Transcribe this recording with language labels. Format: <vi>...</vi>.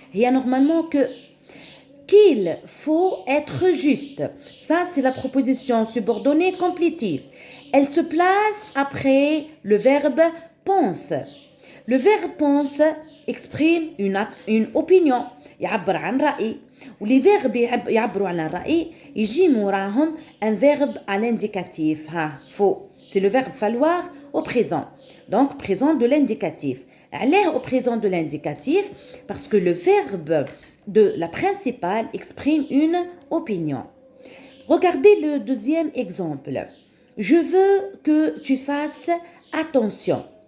<fr>Il y a normalement que qu'il faut être juste. Ça, c'est la proposition subordonnée complétive. Elle se place après le verbe pense. Le verbe pense exprime une opinion.</fr> <ar>يعبر عن رأي. ولي فيرب يعبروا على الرأي يجي موراهم</ar> <fr>un verbe à l'indicatif. Faux. C'est le verbe falloir au présent. Donc présent de l'indicatif.</fr> <ar>عليه</ar> <fr>au présent de l'indicatif parce que le verbe de la principale exprime une opinion. Regardez le deuxième exemple. Je veux que tu fasses attention.</fr>